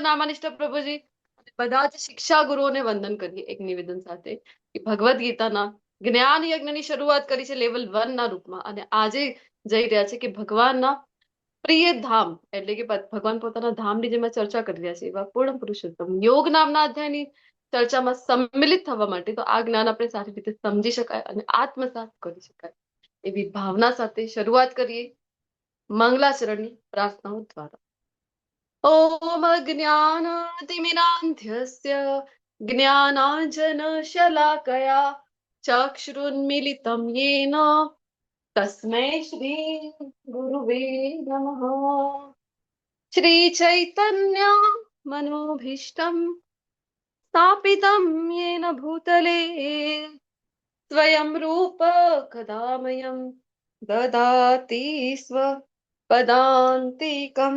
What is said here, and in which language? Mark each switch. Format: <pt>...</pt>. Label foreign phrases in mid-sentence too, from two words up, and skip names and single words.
<gu>નામાનિષ્ઠ પ્રભુજી, બધા જ શિક્ષા ગુરુઓને વંદન કરીએ એક નિવેદન સાથે કે ભગવદ્ ગીતાના જ્ઞાન યજ્ઞની શરૂઆત કરી છે લેવલ 1 ના રૂપમાં, અને આજે જઈ રહ્યા છે કે ભગવાનના પ્રિય ધામ એટલે કે ભગવાન પોતાના ધામની જેમાં ચર્ચા કરી રહ્યા છે એવા પૂર્ણ પુરુષોત્તમ યોગ નામના અધ્યાયની ચર્ચામાં સંમિલિત થવા માટે તો આ જ્ઞાન આપણે સારી રીતે સમજી શકાય અને આત્મસાત કરી શકાય એવી ભાવના સાથે શરૂઆત કરીએ મંગલાચરણની પ્રાર્થનાઓ દ્વારા.</gu> <sa>ઓમ અજ્ઞાનાતિમિરાન્ધ્યસ્ય જ્ઞાનાંજનશલાકયા ચક્ષુરુન્મીલિतं येन तस्मै श्री गुरुवे नमः. श्री चैतन्य मनोभीष्टं स्थापितं येन भूतले स्वयं रूप कदामयं ददाति स्वपदान्तिकम्.</sa>